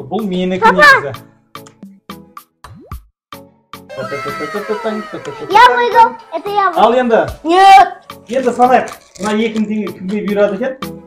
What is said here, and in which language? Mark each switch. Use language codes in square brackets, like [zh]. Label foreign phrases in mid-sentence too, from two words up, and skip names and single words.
[kk] Бұл менікі негізі. [ru] Я выиграл. Это я выиграл. [kk] Ал енді. [ru] Нет. [kk] Енді санайық. Мына 2000 теңге кімге бұйырады екен?